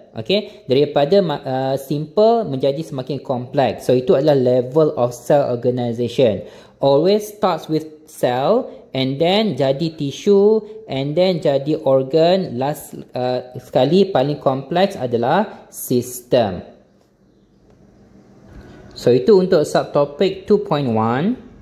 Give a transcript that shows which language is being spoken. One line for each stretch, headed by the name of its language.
Malay: Okay, daripada simple menjadi semakin kompleks.
English: So
Malay: itu adalah
English: level of cell organization. Always starts with cell and then jadi tissue and then jadi organ.
Malay: Last sekali paling kompleks adalah system. So itu untuk subtopik 2.1.